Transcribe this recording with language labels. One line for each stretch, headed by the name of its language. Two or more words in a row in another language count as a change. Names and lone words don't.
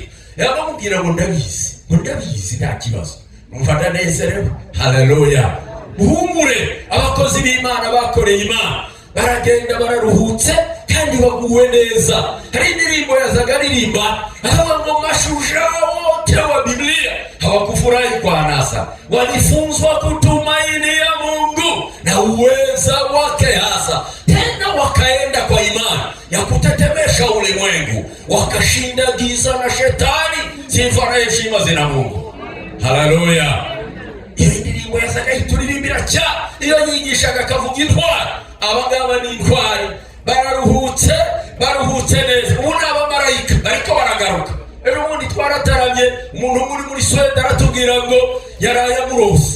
Kinyarwanda: Yabamubwira ngo ndabizi nta kibazo. Numva ndanezerewe. Haleluya. Muhumure, abakozi b'Imana bakoreye Imana baragenda bararuhutse kandi baguwe neza. Hari indirimbo yazaga aririmba aho ngo
Swahili: mashujaa wote wa Biblia hawakufurahi kwa anasa, walifunzwa kutumainia Mungu na uweza wake hasa, tena wakaenda kwa imani ya kutetemesha ulimwengu, wakashinda giza na shetani. Sifa na heshima zina Mungu. Haleluya.
Kinyarwanda: Iyo indirimbo yazaga ituririmbira cya iyo yigishaga akavuga intwari. Abagaba ni intwari, bararuhutse neza. Ubu ni abamarayika bariko baragaruka. Ejo bundi twarataramye, umuntu muri Sweden aratubwira ngo yaraye amurose.